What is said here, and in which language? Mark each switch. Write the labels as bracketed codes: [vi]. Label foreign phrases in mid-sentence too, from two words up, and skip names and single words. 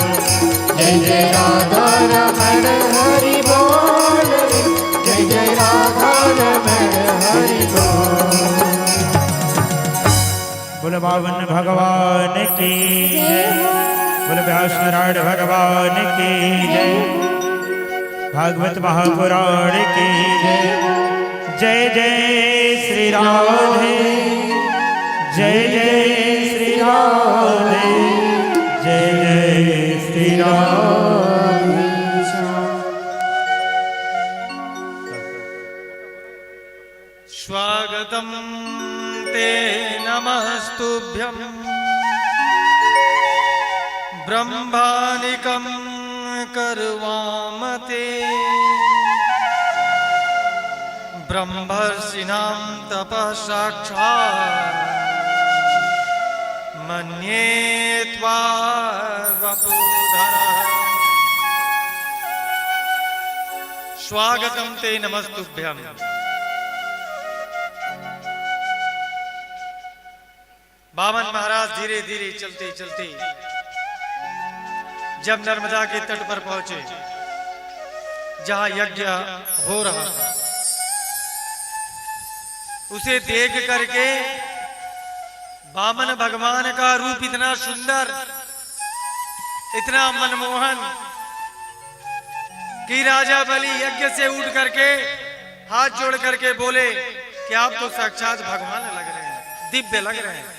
[hi] जय जय राधा रमन हरि बोल, जय जय राधा रमन हरि बोल। बोल बावन भगवान की जय, बोल व्यास नारायण भगवान की जय, भागवत महापुराण की जय, जय जय श्री राधे, जय जय श्री राधे, जय जय श्री राधे। [sa] स्वागतं ते नमस्तुभ्यं ब्रह्मानिकं कर्वामते ब्रह्मर्षिणां तपः साक्षात् मन्ये त्वा वपुधरः। स्वागतं ते नमस्तुभ्यं। [hi] बामन महाराज धीरे धीरे चलते चलते जब नर्मदा के तट पर पहुंचे जहां यज्ञ हो रहा था, उसे देख करके वामन भगवान का रूप इतना सुंदर, इतना मनमोहन कि राजा बलि यज्ञ से उठ करके हाथ जोड़ करके बोले कि आप तो साक्षात भगवान लग रहे हैं, दिव्य लग रहे हैं।